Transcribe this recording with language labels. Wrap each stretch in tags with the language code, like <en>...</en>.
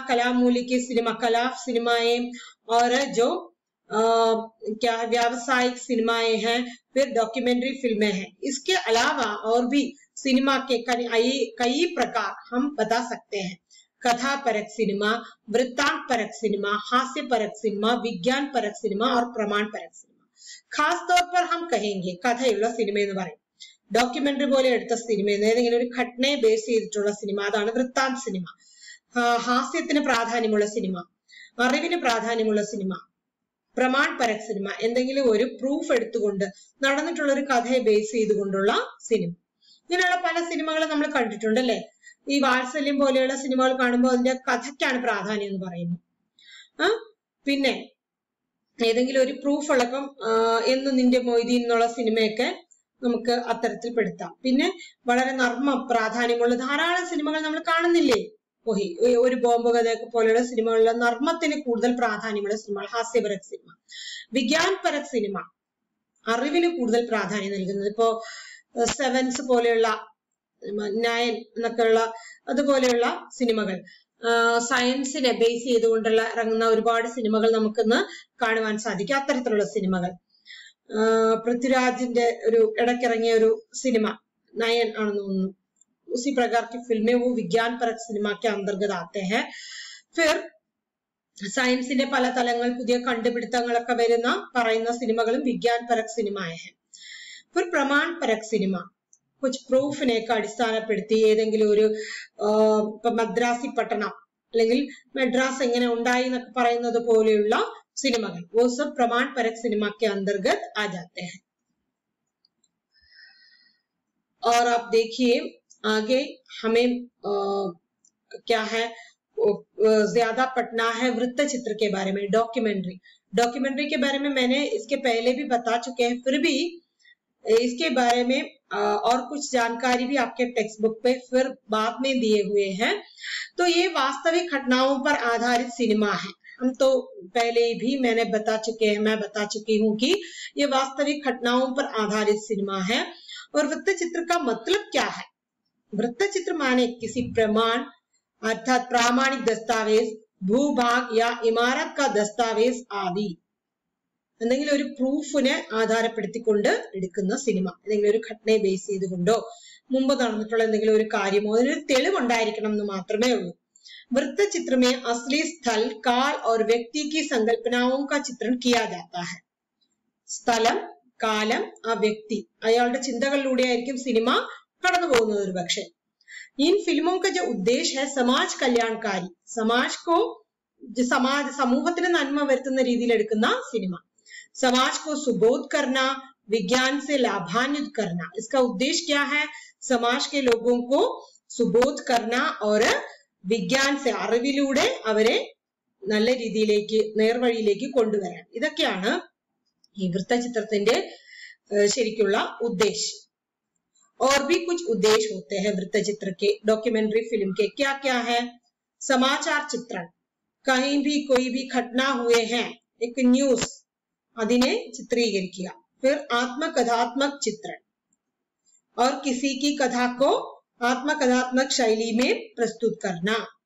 <hi>कला मूल्य के सिनेमा, कला सिनेमाएं, और जो क्या है व्यावसायिक सिनेमाएं हैं, फिर डॉक्यूमेंट्री फिल्में हैं। इसके अलावा और भी सिनेमा के कई प्रकार हम बता सकते हैं। कथा परक सिनेमा, वृत्तांत परक सिनेमा, हास्य परक सिनेमा, विज्ञान परक सिनेमा और प्रमाण परक सिनेमा। खास तौर पर हम कहेंगे</hi> <ml>കഥയുള്ള സിനിമ എന്ന് പറയും, ഡോക്യുമെന്ററി പോലെ എടുത്ത സിനിമ, ഏതെങ്കിലും ഒരു ഘട്ടനയെ ബേസ് ചെയ്തിട്ടുള്ള സിനിമ, അതാണ് വൃത്താന്ത സിനിമ. ഹാസ്യത്തിന് പ്രാധാന്യമുള്ള സിനിമ, അറിവിന് പ്രാധാന്യമുള്ള സിനിമ, പ്രമാൺ പരക് സിനിമ, എന്തെങ്കിലും ഒരു പ്രൂഫ് എടുത്തുകൊണ്ട് നടന്നിട്ടുള്ള ഒരു കഥയെ ബേസ് ചെയ്തുകൊണ്ടുള്ള സിനിമ. ഇങ്ങനെയുള്ള പല സിനിമകളും നമ്മൾ കണ്ടിട്ടുണ്ടല്ലേ. ഈ വാത്സല്യം പോലെയുള്ള സിനിമകൾ കാണുമ്പോൾ അതിന്റെ കഥയ്ക്കാണ് പ്രാധാന്യം എന്ന് പറയുന്നു. പിന്നെ ഏതെങ്കിലും ഒരു പ്രൂഫ് ഉള്ളപ്പം എന്ന് നിന്റെ മൊയ്തീൻ എന്നുള്ള സിനിമയൊക്കെ നമുക്ക് അത്തരത്തിൽ പെടുത്താം. പിന്നെ വളരെ നർമ്മ പ്രാധാന്യമുള്ള ധാരാളം സിനിമകൾ നമ്മൾ കാണുന്നില്ലേ. ഒരു ബോംബ് കഥയൊക്കെ പോലെയുള്ള സിനിമകളിലെ നർമ്മത്തിന് കൂടുതൽ പ്രാധാന്യമുള്ള സിനിമകൾ, ഹാസ്യപരക് സിനിമ. വിജ്ഞാൻ പരക് സിനിമ അറിവിന് കൂടുതൽ പ്രാധാന്യം നൽകുന്നത്. ഇപ്പോ സെവൻസ് പോലെയുള്ള, 9 എന്നൊക്കെയുള്ള അതുപോലെയുള്ള സിനിമകൾ, സയൻസിനെ ബേസ് ചെയ്തുകൊണ്ടുള്ള ഇറങ്ങുന്ന ഒരുപാട് സിനിമകൾ നമുക്കിന്ന് കാണുവാൻ സാധിക്കും. അത്തരത്തിലുള്ള സിനിമകൾ, പൃഥ്വിരാജിന്റെ ഒരു ഇടയ്ക്കിറങ്ങിയ ഒരു സിനിമ 9 ആണെന്ന് തോന്നുന്നു,</ml> <hi>उसी प्रकार की फिल्में वो विज्ञान परक सिनेमा के अंतर्गत आते हैं.</hi> <ml>फिर സയൻസിന്റെ പല തലങ്ങൾ, പുതിയ കണ്ടുപിടുത്തങ്ങളൊക്കെ വരുന്ന പറയുന്ന സിനിമകളും വിജ്ഞാൻ പരക് സിനിമയെ हैं. फिर പ്രമാൺ പരക് സിനിമ കുछ പ്രൂഫിനെയൊക്കെ അടിസ്ഥാനപ്പെടുത്തി ഏതെങ്കിലും ഒരു ഇപ്പൊ മദ്രാസി പട്ടണം അല്ലെങ്കിൽ മദ്രാസ് എങ്ങനെ ഉണ്ടായി എന്നൊക്കെ പറയുന്നത് പോലെയുള്ള सिनेमागल,</ml> <hi>वो सब प्रमाण परक सिनेमा के अंतर्गत आ जाते हैं. और आप देखिए आगे हमें क्या है ज्यादा पढ़ना है वृत्त चित्र के बारे में, डॉक्यूमेंट्री के बारे में मैंने इसके पहले भी बता चुके हैं, फिर भी इसके बारे में और कुछ जानकारी भी आपके टेक्स्ट बुक पे फिर बाद में दिए हुए हैं. तो ये वास्तविक घटनाओं पर आधारित सिनेमा है. हम तो पहले भी मैं बता चुकी हूँ कि ये वास्तविक घटनाओं पर आधारित सिनेमा है. और वृत्त चित्र का मतलब क्या है? वृत्त चित्र माने किसी प्रमाण अर्थात प्रामाणिक दस्तावेज, भूभाग या इमारत का दस्तावेज आदि</hi> <ml>എന്തെങ്കിലും ഒരു പ്രൂഫിനെ ആധാരപ്പെടുത്തിക്കൊണ്ട് എടുക്കുന്ന സിനിമ, എന്തെങ്കിലും ഒരു ഘട്ടനയെ ബേസ് ചെയ്തുകൊണ്ടോ മുമ്പ് നടന്നിട്ടുള്ള എന്തെങ്കിലും ഒരു കാര്യമോ അതിനൊരു തെളിവുണ്ടായിരിക്കണം എന്ന് മാത്രമേ ഉള്ളൂ.</ml> <hi>वृत्त चित्र में असली स्थल, काल और व्यक्ति की संकल्पनाओं का चित्रण किया जाता है.</hi> <ml>സ്ഥലം, കാലം, ആ വ്യക്തി, അയാളുടെ ചിന്തകളിലൂടെ ആയിരിക്കും സിനിമ കടന്നു പോകുന്നത് ഒരു പക്ഷേ.</ml> <hi>इन फिल्मों का जो उद्देश्य है समाज कल्याणकारी, समाज को</hi> <ml>സമൂഹത്തിന് നന്മ വരുത്തുന്ന രീതിയിൽ എടുക്കുന്ന സിനിമ.</ml> <hi>समाज को सुबोध करना, विज्ञान से लाभान्वित करना, इसका उद्देश्य क्या है? समाज के लोगों को सुबोध करना और विज्ञान से</hi> <ml>അറിവിലൂടെ അവരെ നല്ല രീതിയിലേക്ക് നേർവഴിയിലേക്ക് കൊണ്ടുവരാൻ. ഇതൊക്കെയാണ് ഈ വൃത്തചിത്രത്തിന്റെ ശരിക്കുള്ള ഉദ്ദേശം.</ml> <hi>और भी कुछ उद्देश्य होते हैं वृत्तचित्र के, डॉक्यूमेंट्री फिल्म के. क्या क्या है? समाचार चित्रण, कहीं भी कोई भी घटना हुए हैं, एक न्यूज</hi> <ml>അതിനെ ചിത്രീകരിക്കുക.</ml> <hi>फिर आत्मकथात्मक चित्रण, और किसी की कथा को आत्मकथात्मक शैली में प्रस्तुत करना.</hi>